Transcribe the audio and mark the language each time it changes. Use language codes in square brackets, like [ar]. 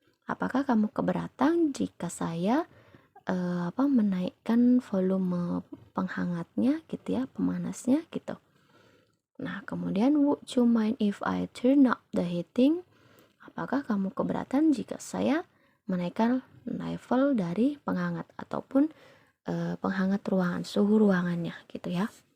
[id] Apakah kamu keberatan jika saya menaikkan volume penghangatnya gitu ya, pemanasnya gitu. Nah, kemudian [en] would you mind if I turn up the heating? [id] Apakah kamu keberatan jika saya menaikkan level dari penghangat ataupun penghangat ruangan, suhu ruangannya gitu ya.